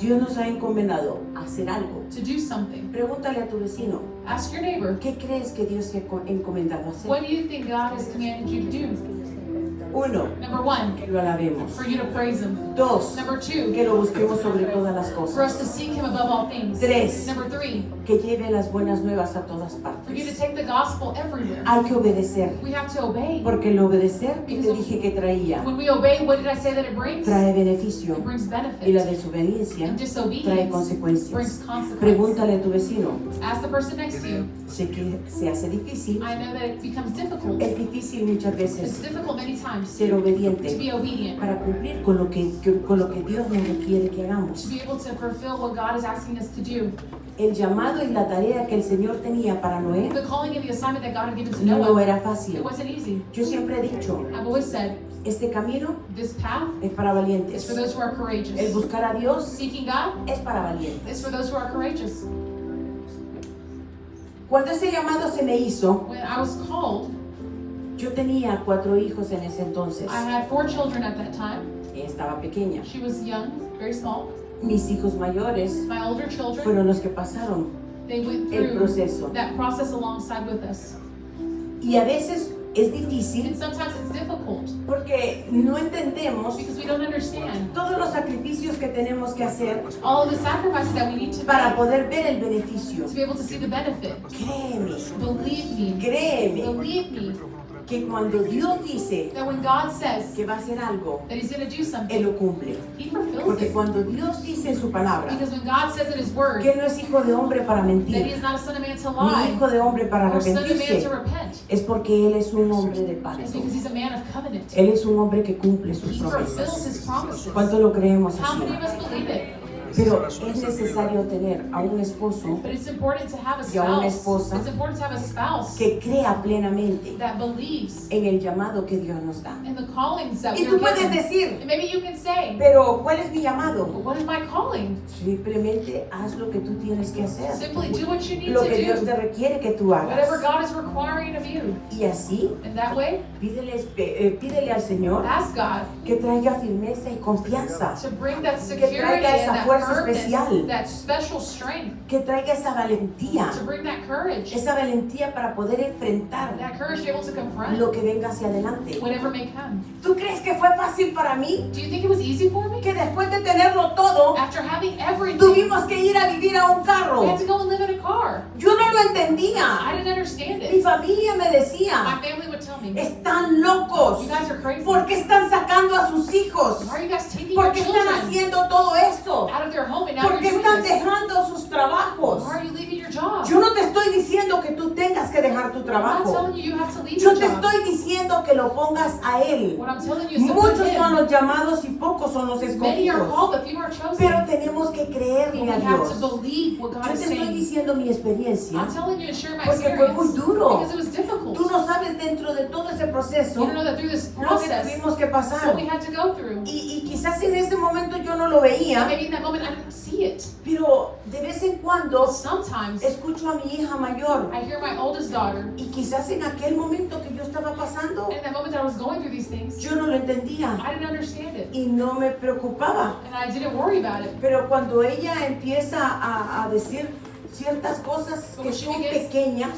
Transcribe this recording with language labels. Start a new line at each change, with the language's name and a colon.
Spanish: Dios nos ha encomendado hacer algo.
English: to do something.
Spanish: Pregúntale a tu vecino,
English: Ask your neighbor,
Spanish: ¿qué crees que Dios te ha encomendado hacer?
English: what do you think God has commanded you to do?
Spanish: Uno,
English: Number one,
Spanish: que lo alabemos.
English: for you to praise Him.
Spanish: Dos,
English: Number two,
Spanish: que lo busquemos sobre todas las
English: for us
Spanish: cosas.
English: to seek Him above all things.
Spanish: Tres,
English: Number three,
Spanish: que lleve las buenas nuevas a todas
English: for you to
Spanish: partes.
English: take the gospel everywhere.
Spanish: Hay que obedecer,
English: We have to obey.
Spanish: porque el obedecer, que te dije que traía,
English: When we obey, what did I say that it brings?
Spanish: trae beneficio,
English: It brings
Spanish: y la
English: benefit.
Spanish: desobediencia
English: And
Spanish: trae
English: disobedience
Spanish: consecuencias.
English: brings consequences.
Spanish: Pregúntale a tu vecino.
English: Ask the person next to you.
Spanish: Sé que se hace difícil,
English: I know that it becomes difficult.
Spanish: es difícil muchas
English: It's
Spanish: veces
English: difficult many times
Spanish: ser
English: to
Spanish: obediente
English: be obedient,
Spanish: para cumplir con lo que Dios nos requiere que hagamos.
English: to be able to fulfill what God is asking us to do.
Spanish: El llamado y la tarea que el Señor tenía para Noé
English: The calling and the assignment that God had given to
Spanish: no
English: Noah,
Spanish: era
English: it
Spanish: fácil.
English: wasn't easy.
Spanish: Yo siempre he dicho,
English: I've always said,
Spanish: este camino
English: this path
Spanish: es para
English: is
Spanish: valientes.
English: for those who are
Spanish: El
English: courageous.
Spanish: buscar a Dios
English: Seeking God
Spanish: es para valientes.
English: is for those who are courageous.
Spanish: Cuando ese llamado se me hizo,
English: When I was called,
Spanish: yo tenía 4 hijos en ese entonces.
English: I had 4 children at that time.
Spanish: Ella estaba pequeña.
English: She was young, very small.
Spanish: Mis hijos mayores
English: My older children,
Spanish: fueron los que pasaron
English: they went
Spanish: el
English: through
Spanish: proceso.
English: that process alongside with us.
Spanish: Y a veces es difícil
English: And sometimes it's difficult
Spanish: porque no entendemos
English: because we don't understand
Spanish: todos los sacrificios que tenemos que hacer
English: all of the sacrifices that we need to
Spanish: para
English: make
Spanish: poder ver el beneficio.
English: to be able to see the benefit.
Spanish: Créeme,
English: Believe me,
Spanish: créeme
English: believe me,
Spanish: que cuando Dios dice
English: that when God says
Spanish: que va a hacer algo,
English: that He's going to do something,
Spanish: Él lo cumple.
English: He fulfills
Spanish: Porque
English: it.
Spanish: cuando Dios dice en su palabra
English: Because when God says in His Word
Spanish: que Él no es hijo de hombre para
English: that He
Spanish: mentir,
English: is not a son of man to
Spanish: ni
English: lie,
Spanish: hijo de hombre para
English: or son of man
Spanish: arrepentirse,
English: to repent,
Spanish: es porque Él es un hombre de
English: it's
Spanish: pacto.
English: because He's a man of covenant.
Spanish: Él es un hombre que cumple sus
English: He fulfills
Spanish: promesas.
English: His promises.
Spanish: ¿Cuánto lo creemos
English: How
Spanish: así?
English: many of us believe it?
Spanish: Pero es necesario tener a un esposo
English: But it's important to have a
Spanish: y a una
English: spouse.
Spanish: esposa
English: It's important to have a spouse
Spanish: que crea plenamente
English: that believes
Spanish: en el llamado que Dios nos da.
English: in the callings that
Spanish: Y
English: we
Spanish: tú
English: are
Spanish: puedes
English: given.
Spanish: decir,
English: And maybe you can say,
Spanish: pero ¿cuál es mi llamado?
English: well, what is my calling?
Spanish: Simplemente haz lo que tú tienes que hacer.
English: Simply do what you need
Spanish: Lo
English: to
Spanish: que Dios te
English: do.
Spanish: requiere que tú
English: Whatever
Spanish: hagas.
English: God is requiring of you.
Spanish: Y así,
English: And that way,
Spanish: pídele al Señor
English: ask God
Spanish: que traiga firmeza y confianza,
English: to bring that security
Spanish: traiga esa
English: and that
Spanish: fuerza
English: firmness,
Spanish: especial.
English: that special strength,
Spanish: que traiga esa valentía,
English: to bring that courage
Spanish: para poder enfrentar
English: to be able to confront
Spanish: lo que venga hacia adelante.
English: whatever may come.
Spanish: ¿Tú crees que fue fácil para mí?
English: Do you think it was easy for me?
Spanish: Que después de tenerlo todo,
English: After having everything,
Spanish: tuvimos que ir a vivir a un
English: we
Spanish: carro.
English: had to go and live in a car.
Spanish: Yo no lo
English: I
Spanish: entendía.
English: didn't understand
Spanish: Mi
English: it.
Spanish: familia me
English: My
Spanish: decía,
English: family would tell me,
Spanish: están locos.
English: you guys are crazy.
Spanish: ¿Por qué están sacando a sus hijos?
English: Why are you guys taking your
Spanish: ¿Por qué están
English: children
Spanish: haciendo todo esto?
English: out of their home and now
Spanish: ¿Por
English: you're
Spanish: qué
English: doing
Spanish: están
English: this?
Spanish: dejando sus trabajos?
English: Why are you leaving your job?
Spanish: Yo no te estoy diciendo que tú tengas que dejar tu
English: I'm not
Spanish: trabajo.
English: telling you you have to leave
Spanish: Yo
English: your
Spanish: te
English: job.
Spanish: estoy diciendo que lo pongas a Él.
English: What I'm telling you is to put
Spanish: Muchos son
English: Him.
Spanish: los llamados y pocos son los
English: Many are
Spanish: escogidos.
English: called, but few are chosen.
Spanish: Pero tenemos que
English: But
Spanish: creerle
English: we
Spanish: a
English: have to
Spanish: Dios.
English: believe what God
Spanish: Yo
English: is
Spanish: te estoy
English: saying.
Spanish: diciendo mi experiencia,
English: I'm telling you to share my
Spanish: porque fue muy
English: experience
Spanish: duro.
English: because it was difficult.
Spanish: Tú no sabes dentro de todo ese
English: You
Spanish: proceso
English: don't know that through this
Spanish: lo que
English: process,
Spanish: tuvimos que pasar.
English: what we had to go through.
Spanish: Y quizás en ese momento yo no lo veía,
English: maybe in that moment I didn't see it.
Spanish: pero de vez en cuando
English: But sometimes
Spanish: escucho a mi hija mayor
English: I hear my oldest daughter,
Spanish: y quizás en aquel momento que yo estaba pasando,
English: and in that moment that I was going through these things,
Spanish: yo no lo entendía
English: I didn't understand it.
Spanish: y no me preocupaba.
English: And I didn't worry about it.
Spanish: Pero cuando ella empieza a decir ciertas cosas que son pequeñas,